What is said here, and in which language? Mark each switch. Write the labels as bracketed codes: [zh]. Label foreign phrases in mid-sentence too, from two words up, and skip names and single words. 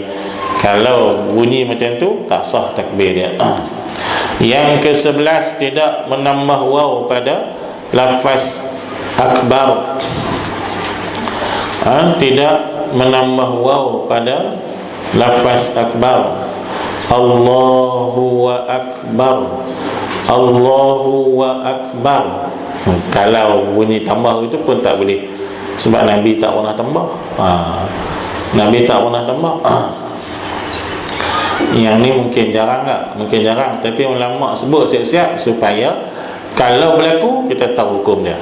[ms] Kalau bunyi macam tu, tak sah takbir dia. Yang ke-11, tidak menambah waw pada lafaz akbar. Tidak menambah waw pada lafaz akbar. [ar] Allahu wa akbar, Allahu wa akbar. [ms] Kalau bunyi tambah itu pun tak boleh, sebab Nabi tak pernah tambah. Nabi tak pernah tambah. Yang ni mungkin jarang tak? Mungkin jarang, tapi ulama sebut siap-siap supaya kalau berlaku kita tahu hukum dia.